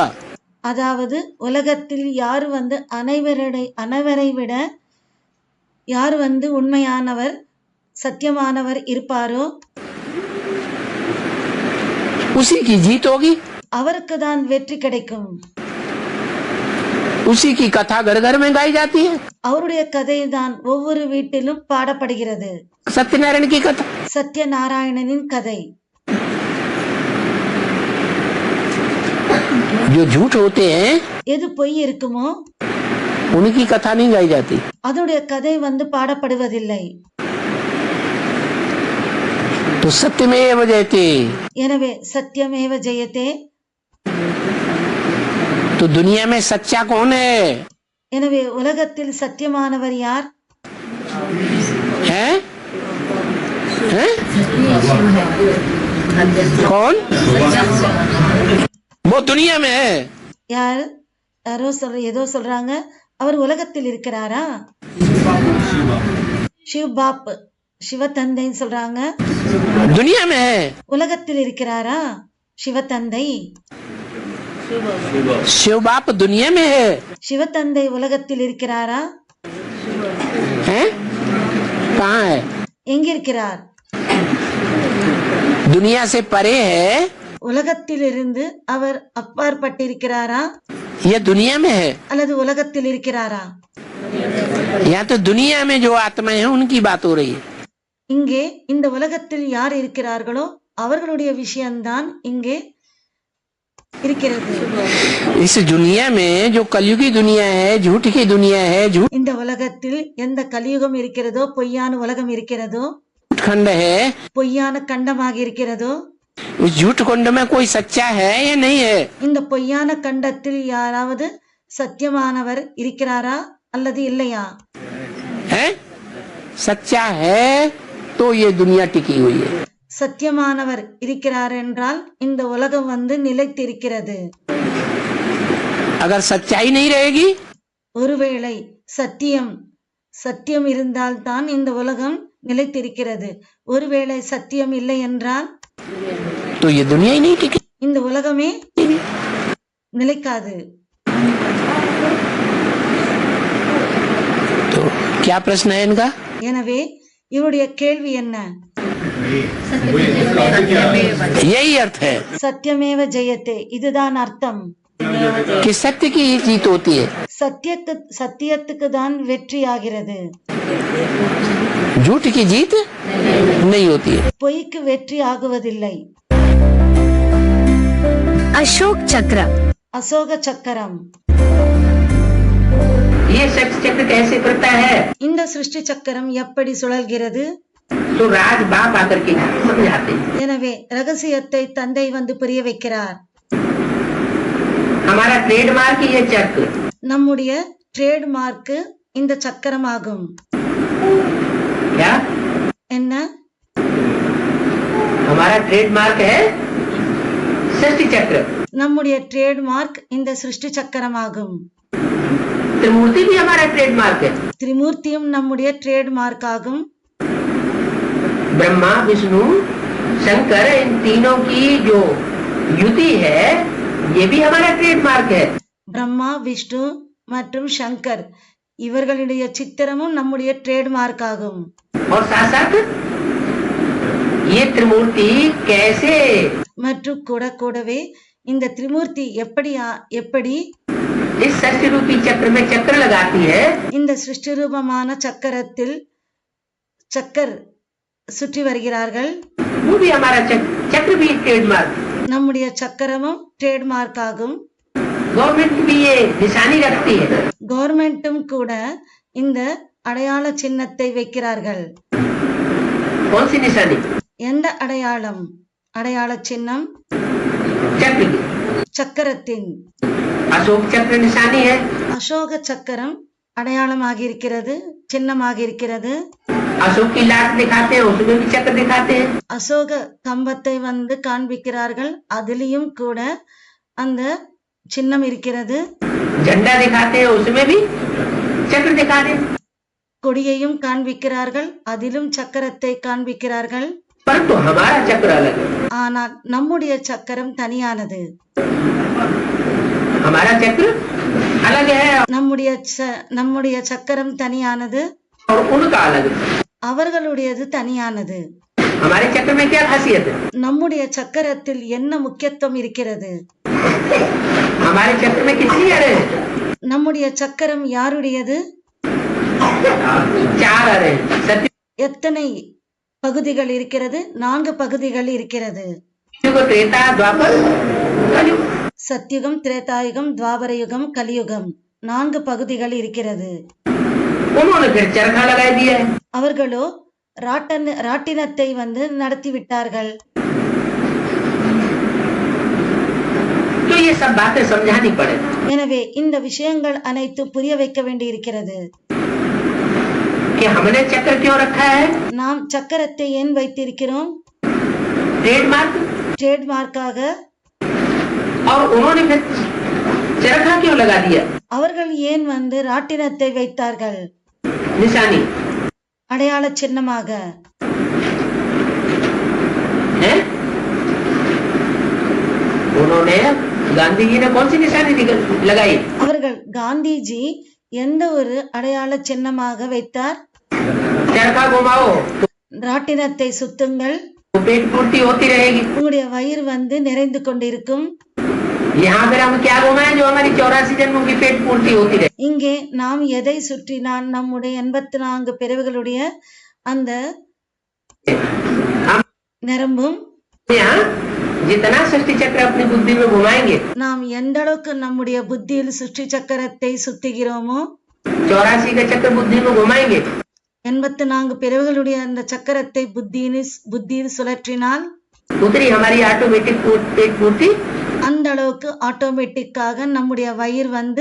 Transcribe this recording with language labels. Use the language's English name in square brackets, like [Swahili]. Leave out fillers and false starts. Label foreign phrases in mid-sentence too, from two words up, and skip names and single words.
[Tamil] அதாவது உலகத்தில் யார் வந்து அனைவரை விட யார் வந்து உண்மையானவர் சத்தியமானவர் இருப்பாரோ [Hindi] उसी की जीत होगी, [Tamil] அவருக்கு தான் வெற்றி கிடைக்கும். [Hindi] उसी की कथा घर घर में गाई जाती है। [Tamil] அவருடைய கதை தான் ஒவ்வொரு வீட்டிலும் பாடப்படுகிறது. [Hindi] सत्यनारायण की कथा, [Tamil] சத்யநாராயணனின் கதை. [Hindi] जो झूठ होते हैं [Tamil] எது பொய் இருக்குமோ [Hindi] उनकी कथा नहीं गाई जाती। [Tamil] அதோடைய கதை வந்து பாடப்படுவதில்லை. [Hindi] तो सत्यमेव जयते, [Tamil] எனவே சத்தியமேவ ஜெயதே. [Hindi] तो दुनिया में सच्चा कौन है? [Tamil] எனவே உலகத்தில் சத்தியமானவர் யார்? [Hindi] है? है? कौन? वो दुनिया में है। [Tamil] யார்? யாரோ ஏதோ சொல்றாங்க. அவர் உலகத்தில் இருக்கிறாரா? [Hindi] शिव बाप, [Tamil] சிவத்தந்தைன்னு சொல்றாங்க. [Hindi] दुनिया में है। [Tamil] உலகத்தில் இருக்கிறாரா சிவத்தந்தை? [Hindi] शिव बाप दुनिया में है। [Tamil] சிவத்தந்தை உலகத்தில் இருக்கிறாரா? [Hindi] हैं? कहाँ है? [Tamil] எங்கிருக்கிறார்? [Hindi] दुनिया से परे है [Tamil] உலகத்தில் இருந்து அவர் அப்பாற்பட்டிருக்கிறாரா [Hindi] या दुनिया में है? [Tamil] அல்லது உலகத்தில் இருக்கிறாரா? [Hindi] या तो दुनिया में जो आत्मा है उनकी बात हो रही है। [Tamil] இங்கே இந்த உலகத்தில் யார் இருக்கிறார்களோ அவர்களுடைய விஷயம்தான் இங்கே இருக்கிறது. [Hindi] इस दुनिया में जो कलयुगी दुनिया है, झूठ की दुनिया है, झूठ [Tamil] இந்த உலகத்தில் எந்த கலியுகம் இருக்கிறதோ, பொய்யான உலகம் இருக்கிறதோ, [Hindi] खंड है, [Tamil] பொய்யான கண்டமாக இருக்கிறதோ, [Hindi] उस झूठ कुंड में कोई सच्चा है या नहीं है? [Tamil] இந்த பொய்யான கண்டத்தில் யாராவது சத்தியமானவர் இருக்கிறாரா அல்லது இல்லையா? [Hindi] है? सच्चा है तो ये दुनिया टिकी हुई है। [Tamil] சத்தியமானவர் இருக்கிறார் என்றால் இந்த உலகம் வந்து நிலைத்திருக்கிறது. [Hindi] अगर सच्चाई नहीं रहेगी [Tamil] ஒருவேளை சத்தியம் இருந்தால்தான் இந்த உலகம் நிலைத்திருக்கிறது. ஒருவேளை சத்தியம் இல்லை என்றால் [Hindi] तो ये दुनिया ही नहीं टिकी। [Tamil] இந்த உலகமே நிலைக்காது. [Hindi] तो क्या प्रश्न है इनका? [Tamil] எனவே இவருடைய கேள்வி என்ன? [Hindi] यही अर्थ है [Tamil] சத்தியமேவ ஜெயத்தே இதுதான் அர்த்தம். [Hindi] कि सत्य की ही जीत होती है, [Tamil] சத்தியத்துக்கு தான் வெற்றி ஆகிறது. [Hindi] झूठ की जीत नहीं होती है। [Tamil] பொய்க்கு வெற்றி ஆகுவதில்லை. [Hindi] अशोक चक्र [Tamil] அசோக சக்கரம் [Hindi] ये सृष्टि चक्र कैसे करता है? [Tamil] இந்த சிருஷ்டி சக்கரம் எப்படி சுழல்கிறது? [Hindi] तो राज बाप आकर के समझाते हैं। [Tamil] எனவே ரகசியத்தை தந்தை வந்து புரிய வைக்கிறார். [Hindi] हमारा ट्रेडमार्क ये चक्र, [Tamil] நம்முடைய ட்ரேட்மார்க் இந்த சக்கரமாகும். [Hindi] क्या [Tamil] என்ன? [Hindi] हमारा ट्रेडमार्क है सृष्टि चक्र। [Tamil] நம்முடைய ட்ரேட்மார்க் இந்த சிருஷ்டி சக்கரமாகும். [Hindi] त्रिमूर्ति भी हमारा ट्रेडमार्क है। [Tamil] திரிமூர்த்தியும் நம்முடைய ட்ரேட்மார்க் ஆகும். [Hindi] ब्रह्मा विष्णु शंकर इन तीनों की जो युति है ये भी हमारा ट्रेडमार्क है। [Tamil] பிரம்மா, விஷ்ணு மற்றும் சங்கர் இவர்களுடைய சித்திரமும் நம்முடைய ட்ரேட்மார்க் ஆகும். [Hindi] और साथ साथ ये त्रिमूर्ति कैसे [Tamil] மற்றும் கூடவே இந்த திரிமூர்த்தி எப்படி [Hindi] इस सृष्टि रूपी चक्र में चक्र लगाती है, [Tamil] இந்த சிருஷ்டி ரூபமான சக்கரத்தில் சக்கர் சுற்றி வருகிறார்கள். [Hindi] वो भी हमारा चक्र भी ट्रेडमार्क। [Tamil] நம்முடைய சக்கரமும் ட்ரேட்மார்க் ஆகும். [Hindi] गवर्नमेंट भी ये निशानी रखती है। [Tamil] கவர்மெண்ட்டும் கூட இந்த அடையாள சின்னத்தை வைக்கிறார்கள். [Hindi] कौन सी निशानी? [Tamil] எந்த அடையாளம்? அடையாள சின்னம் [Hindi] चक्र की। [Tamil] சக்கரத்தின். [Hindi] अशोक चक्र निशानी है। [Tamil] அசோக சக்கரம் அடையாளமாக இருக்கிறது, சின்னமாக இருக்கிறது. [Hindi] अशोक की लाट दिखाते हैं, उसमें भी चक्र दिखाते हैं। [Tamil] அசோக கம்பத்தை வந்து காண்பிக்கிறார்கள், அதிலையும் கூட அந்த சின்னம் இருக்கிறது. [Hindi] झंडा दिखाते हैं, उसमें भी चक्र दिखाते हैं। [Tamil] கொடியையும் காண்பிக்கிறார்கள், அதிலும் சக்கரத்தை காண்பிக்கிறார்கள். [Hindi] परंतु हमारा चक्र अलग है। [Tamil] ஆனால் நம்முடைய சக்கரம் தனியானது. [Hindi] हमारा चक्र अलग है [Tamil] நம்முடைய சக்கரம் தனியானது, [Hindi] और उनका अलग है। [Tamil] அவர்களுடையது தனியானது. [Hindi] हमारे चक्र में क्या खासियत है? [Tamil] நம்முடைய சக்கரத்தில் என்ன முக்கியத்துவம் இருக்கிறது? [Hindi] हमारे चक्र में कितनी अरे है? [Tamil] நம்முடைய சக்கரம் யாருடையது? [Hindi] 4 अरे हैं। सत्य [Tamil] எத்தனை பகுதிகள் இருக்கிறது? 4 பகுதிகள் இருக்கிறது. [Hindi] युग, त्रेता, द्वापर, कलयुग। [Tamil] சத்யுகம், திரேதாயுகம், துவாபர யுகம், கலியுகம், 4 பகுதிகள் இருக்கிறது. [Hindi] उन्होंने फिर चरखा लगा दिया है। [Tamil] அவர்களோ ராட்டினத்தை வந்து நடத்தி விட்டார்கள். [Hindi] तो ये सब बातें समझानी पड़े। [Tamil] எனவே இந்த விஷயங்கள் அனைத்து புரிய வைக்க வேண்டி இருக்கிறது. [Hindi] कि हमने चक्र क्यों रखा है? [Tamil] நாம் சக்கரத்தை ஏன் வைத்திருக்கிறோம்? [Hindi] ट्रेडमार्क। [Tamil] ட்ரேட்மார்க்காக. [Hindi] और उन्होंने फिर चरखा क्यों लगा दिया? [Tamil] அவர்கள் ஏன் வந்து ராட்டினத்தை வைத்தார்கள்? [Hindi] निशानी [Tamil] அடையாள சின்னமாக. [Hindi] है। उन्होंने गांधी जी ने कौन सी निशानी लगाई? [Tamil] அவர்கள் காந்திஜி எந்த ஒரு அடையாள சின்னமாக வைத்தார்? [Hindi] चरखा घुमाओ [Tamil] ராட்டினத்தை சுத்துங்கள், [Hindi] तो पेट पूर्ति होती रहेगी। [Tamil] உங்களுடைய வயிறு வந்து நிறைந்து கொண்டிருக்கும். [Hindi] यहाँ पर हम क्या घुमाएं जो हमारी 84 जन्मों की पेट पूर्ति होती रहे? [Tamil] இங்கே நாம் எதை சுற்றினால் நம்முடைய 84 பிறவிகளுடைய அந்த [Hindi] हम [Tamil] நிரம்பும். [Hindi] यहाँ जितना सृष्टि चक्र अपनी बुद्धि में घुमाएंगे, [Tamil] நாம் எந்த அளவுக்கு நம்முடைய புத்தியில் சுற்றி சக்கரத்தை சுத்துகிறோமோ, [Hindi] 84 का चक्र बुद्धि में घुमाएंगे, [Tamil] 84 பிறவிகளுடைய அந்த சக்கரத்தை புத்தியில் சுழற்றினால் [Hindi] उतनी हमारी ऑटोमेटिक पेट पूर्ति [Tamil] அந்த அளவுக்கு ஆட்டோமேட்டிக்காக நம்முடைய வயிறு வந்து